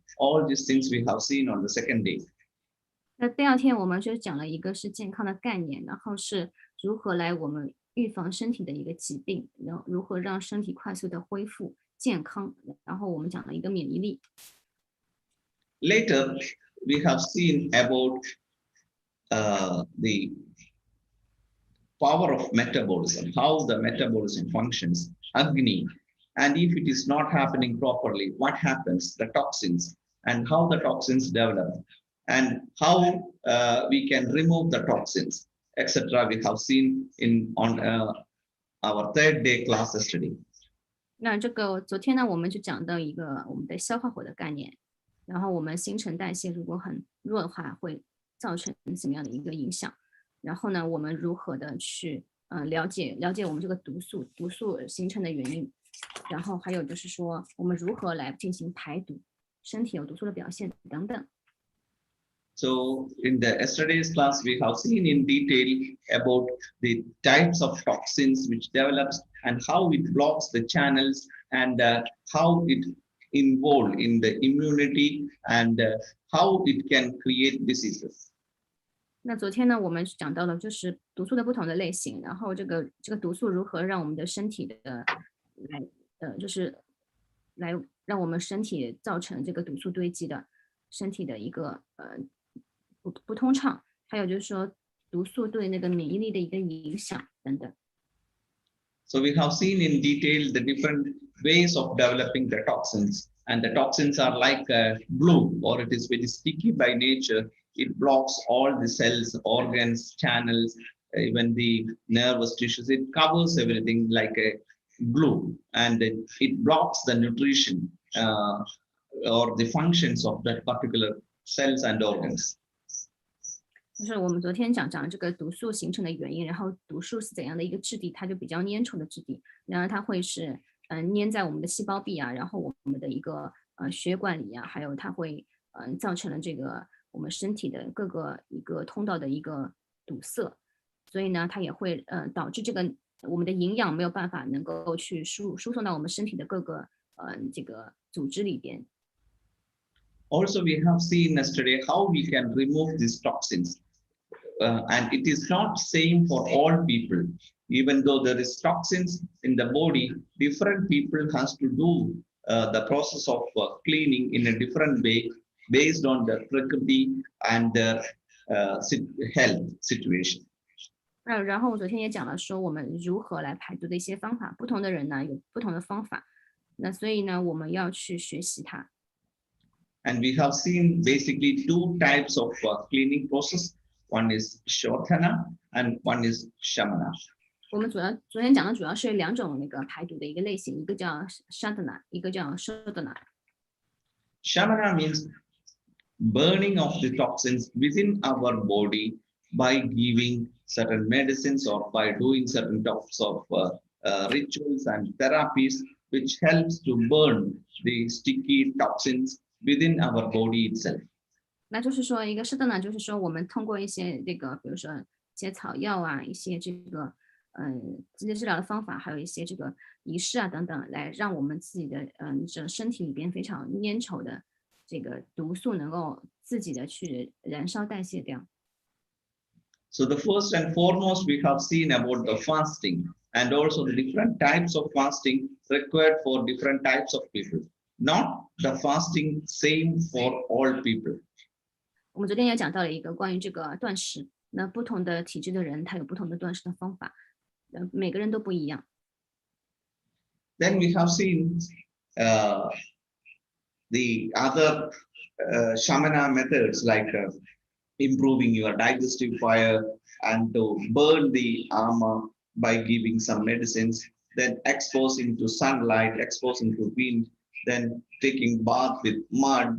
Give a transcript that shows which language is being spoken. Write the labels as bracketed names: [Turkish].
[English] All these things we have seen on the second day. [Chinese] 那第二天我们就讲了一个是健康的概念，然后是如何来我们预防身体的一个疾病，然后如何让身体快速的恢复健康，然后我们讲了一个免疫力。 [English] Later, we have seen about the power of metabolism, how the metabolism functions, Agni, and if it is not happening properly, what happens, the toxins, and how the toxins develop, and how we can remove the toxins, etc. We have seen on our third day class yesterday. [Chinese] 那这个昨天呢，我们就讲到一个我们的消化火的概念，然后我们新陈代谢如果很弱的话，会造成什么样的一个影响？然后呢，我们如何的去了解我们这个毒素形成的原因，然后还有就是说我们如何来进行排毒，身体有毒素的表现等等。 [English] So in the yesterday's class, we have seen in detail about the types of toxins which develops and how it blocks the channels and how it involved in the immunity and how it can create diseases. [Chinese] 那昨天呢，我们讲到了就是毒素的不同的类型，然后这个毒素如何让我们的身体的就是来让我们身体造成这个毒素堆积的身体的一个不通畅，还有就是说毒素对那个免疫力的一个影响等等。 [English] So we have seen in detail the different ways of developing the toxins, and the toxins are like glue, or it is very sticky by nature. It blocks all the cells, organs, channels, even the nervous tissues. It covers everything like a glue, and it blocks the nutrition or the functions of that particular cells and organs. [Chinese] 就是我们昨天讲这个毒素形成的原因，然后毒素是怎样的一个质地，它就比较粘稠的质地，然后它会是粘在我们的细胞壁啊，然后我们的一个血管里啊，还有它会造成了这个我们身体的各个一个通道的一个堵塞，所以呢，它也会导致这个我们的营养没有办法能够去输送到我们身体的各个这个组织里边。 [English] Also, we have seen yesterday how we can remove these toxins. And it is not same for all people. Even though there is toxins in the body, different people has to do the process of cleaning in a different way based on the prakriti and their health situation. [Chinese] 然后我昨天也讲了说我们如何来排毒的一些方法，不同的人呢有不同的方法，那所以呢我们要去学习它。 [English] And we have seen basically two types of cleaning process. One is Shodhana and one is Shamana. [Chinese] 我们昨天讲的主要是两种那个排毒的一个类型，一个叫 Sadhana， 一个叫 Shodhana。 [English] Shamana means burning of the toxins within our body by giving certain medicines or by doing certain types of rituals and therapies which helps to burn the sticky toxins within our body itself. [Chinese] 那就是说一个是的呢，就是说我们通过一些这个，比如说一些草药啊，一些这个直接治疗的方法，还有一些这个仪式啊等等，来让我们自己的这身体里边非常粘稠的这个毒素能够自己的去燃烧代谢掉。 [English] So the first and foremost we have seen about the fasting and also the different types of fasting required for different types of people. Not the fasting same for all people. [Chinese] 我们昨天也讲到了一个关于这个断食，那不同的体质的人，他有不同的断食的方法，每个人都不一样。 [English] Then we have seen the other shamana methods like improving your digestive fire and to burn the armor by giving some medicines, then exposing to sunlight, exposing to wind, then taking bath with mud.